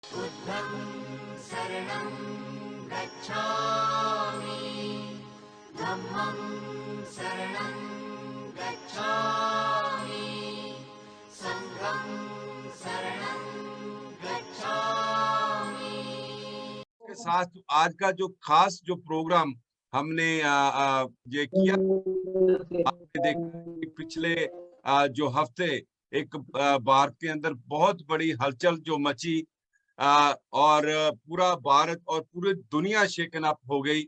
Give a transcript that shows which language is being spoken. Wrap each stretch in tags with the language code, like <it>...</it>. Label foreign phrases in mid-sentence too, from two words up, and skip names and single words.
<pi>बुद्धं शरणं गच्छामि, धम्मं शरणं गच्छामि, संघं शरणं गच्छामि।</pi> <hi>के साथ आज का जो खास जो प्रोग्राम हमने ये किया, आपने देखा कि पिछले जो हफ्ते एक भारत के अंदर बहुत बड़ी हलचल जो मची और पूरा भारत और पूरी दुनिया</hi> <en>shaken up</en> <hi>हो गई।</hi>